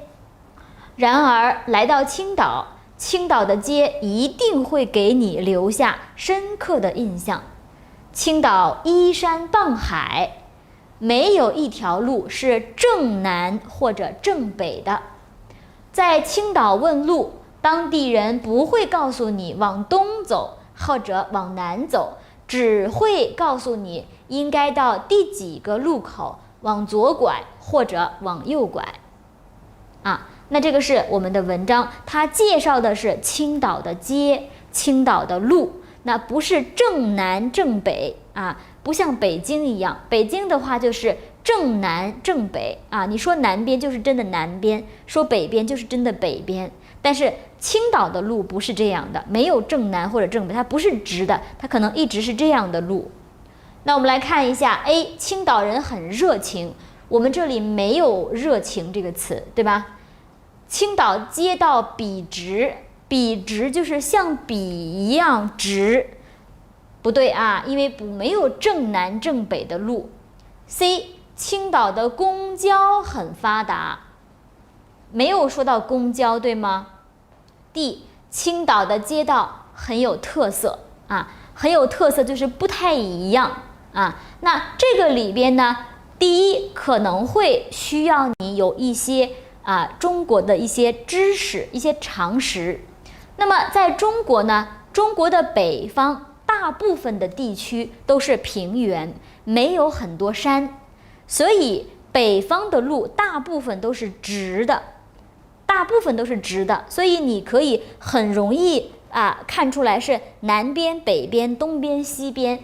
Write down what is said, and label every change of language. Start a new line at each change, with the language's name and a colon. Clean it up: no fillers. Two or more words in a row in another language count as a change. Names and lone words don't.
Chinese: 然而來到青島，青島的街一定會給你留下深刻的印象。青島依山傍海，沒有一條路是正南或者正北的。在青島問路，當地人不會告訴你往東走或者往南走，只會告訴你應該到第幾個路口，往左拐或者往右拐。那這個是我們的文章，它介紹的是青島的街、青島的路，那不是正南正北啊，不像北京一樣，北京的話就是正南正北啊，你說南邊就是真的南邊，說北邊就是真的北邊。但是青島的路不是這樣的，沒有正南或者正北，它不是直的，它可能一直是這樣的路。那我們來看一下 A，青島人很熱情，我們這裡沒有熱情這個詞，對吧？青島街道筆直，筆直就是像筆一樣直，不對啊，因為沒有正南正北的路。C， 青島的公交很發達，沒有說到公交，對嗎？ D，青島的街道很有特色啊，很有特色就是不太一樣啊。那這個裡邊呢，第一可能會需要你有一些中國的一些知識、一些常識。那麼在中國呢，中國的北方大大部分的地區都是平原，沒有很多山，所以北方的路大部分都是直的，所以你可以很容易看出來是南邊、北邊、東邊、西邊。